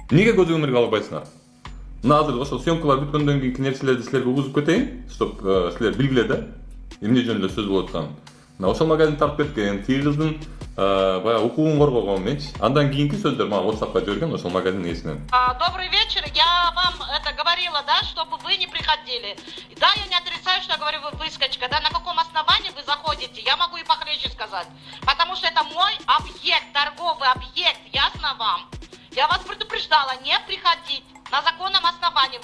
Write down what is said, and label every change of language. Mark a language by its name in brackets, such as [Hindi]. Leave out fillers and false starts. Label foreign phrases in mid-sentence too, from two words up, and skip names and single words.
[Kyrgyz] Эмнеге көзөмөргө албайсыңар? Мына азыр ошол съемкалар бүткөндөн кийинки нерселерди силерге угузуп кетейин, чтоб силер билгиле да эмне жөнүндө сөз болуп атканын. Мына ошол магазин тартып кеткен, тиги кыздын баягы укугун коргогон менчи. Андан кийинки сөздөр мага WhatsApp'ка жиберген ошол магазин ээсинен. [Russian] Добрый вечер. Я вам это говорила, да, чтобы вы не приходили. Да, я не отрицаю, что я говорю, вы выскочка, да, на каком основании вы заходите, я могу и похлеще сказать. Потому что это мой объект, торговый объект, ясно вам? Я вас предупреждала, не приходить на законном основании.